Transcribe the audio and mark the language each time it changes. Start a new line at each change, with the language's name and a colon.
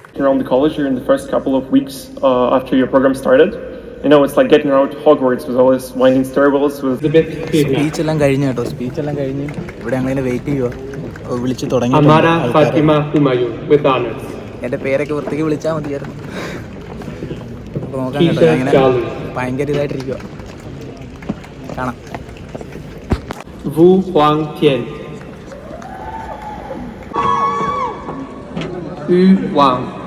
English: Around the college during the first couple of weeks after your program started. You know, it's like getting around Hogwarts with all this winding stairwells with
Malayalam: സ്പീച്ചെല്ലാം കഴിഞ്ഞു കേട്ടോ, സ്പീച്ചെല്ലാം കഴിഞ്ഞ് ഇവിടെ ഞങ്ങളിങ്ങനെ wait ചെയ്യുക, വിളിച്ച് തുടങ്ങി.
English: Amara Fatima Humayun with honors.
Malayalam: എൻ്റെ പേരൊക്കെ വൃത്തിക്ക് വിളിച്ചാൽ മതിയായിരുന്നു. അപ്പോൾ നോക്കാം കേട്ടോ, ഞാൻ ഇങ്ങനെ ഭയങ്കര ഇതായിട്ടിരിക്കുക. കാണാം.
English: Wu Huang Tian. Yu Wang.